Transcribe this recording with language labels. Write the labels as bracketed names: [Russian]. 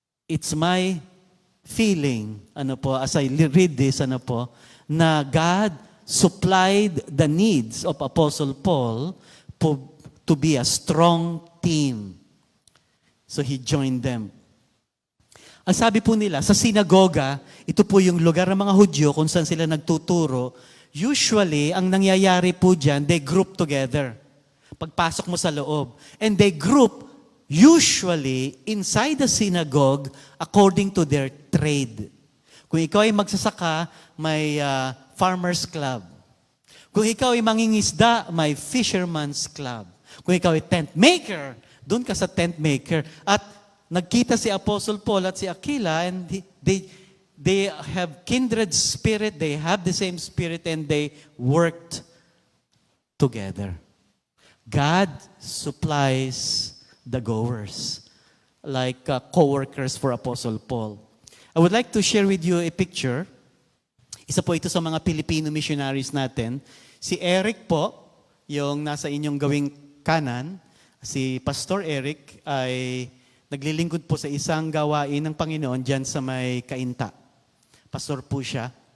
[English] It's my feeling, as I read this, na God supplied the needs of Apostle Paul to be a strong team. So he joined them. [Filipino] Ang sabi po nila, sa sinagoga, ito po yung lugar ng mga Hudyo kung saan sila nagtuturo. [English] Usually, [Filipino] ang nangyayari po dyan, [English] they group together. [Filipino] Pagpasok mo sa loob. [English] And they group usually inside the synagogue according to their trade. [Filipino] Kung ikaw ay magsasaka, may farmer's club. Kung ikaw ay mangingisda, may fisherman's club. Kung ikaw ay tent maker, Doon ka sa tent maker. At nagkita si Apostle Paul at si Aquila, [English] and they have kindred spirit, they have the same spirit, and they worked together. God supplies the goers, like co-workers for Apostle Paul. I would like to share with you a picture. [Filipino] Isa po ito sa mga Filipino missionaries natin. Si Eric po, yung nasa inyong gawing kanan, si Pastor Eric ay naglilingkod po sa isang gawain ng Panginoon dyan sa may Kainta. Pastor po siya.